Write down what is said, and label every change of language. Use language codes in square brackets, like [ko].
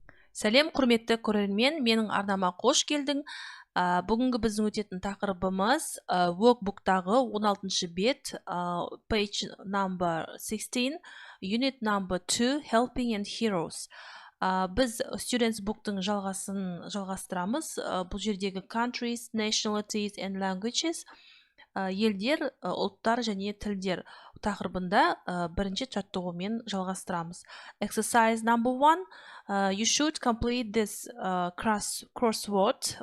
[kk] Сәлем құрметті көрермен, менің арнама қош келдің. Бүгінгі біздің өтетін тақырыбымыз Workbook'тағы 16-шы бет, [en] page number 16, unit number 2, helping and heroes. [kk] Біз Students Book'тың жалғастырамыз. Бұл жердегі [en] countries, nationalities and languages, [kk] елдер, ұлттар және тілдер тақырыбында бірінші жаттығумен жалғастырамыз. [en] Exercise number 1. You should complete this crossword.